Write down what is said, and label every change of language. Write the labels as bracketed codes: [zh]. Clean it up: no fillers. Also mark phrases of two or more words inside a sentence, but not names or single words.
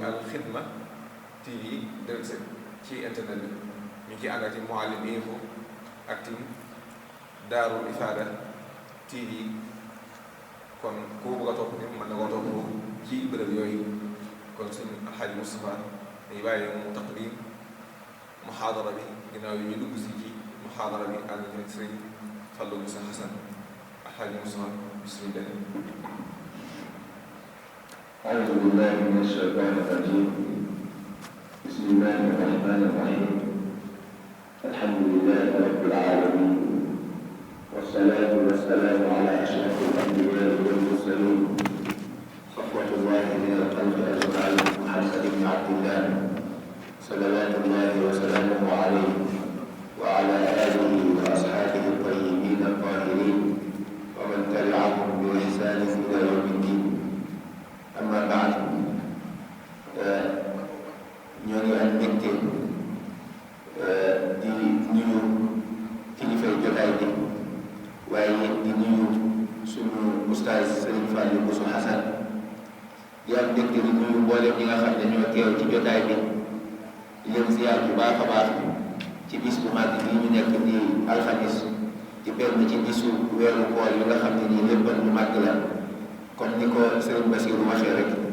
[wo] Al Xidma TV direct ci internet bi ñu ngi ciy ànd ak ci Mouhalim Info ak tim Daarul Ifada TV kon koo bëgg a topp ni mën na koo topp ci bërëb yooyu kon suñu Alxaaji Moustapha dañuy bàyyi mu taqdim muhaadara bi ginnaaw yi ñu dugg si ci muhaadara bi ànd ak sëriñ Fallou Boussa Hassan Alxaaji Moustapha bismillah. [ar] أعوذ بالله من الشيطان الرجيم بسم الله الرحمن الرحيم الحمد لله رب العالمين والصلاة والسلام على أشرف الأنبياء والمرسلين صفوة الله من الخلق أجمعين محمد بن عبد الله صلوات الله وسلامه عليه وعلى آله وأصحابه الطيبين الطاهرين ومن تبعهم بإحسان إلى يوم الدين أما بعد [wo] ñoo ngi am mbégte di nuyu kilifay jotaay bi waaye di nuyu suñu oustaz Serigne Fallou Boussa Hassan di am mbégte di nuyu mboolem ñi nga xam ne ñoo teew ci jotaay bi di leen ziyaar bu baax a baax ci bis bu màgg bi ñu nekk di alxamis di benn ci bisu weeru koor yi nga xam ne nii lépp lu màgg la comme ni ko Serigne Bassirou waxee rek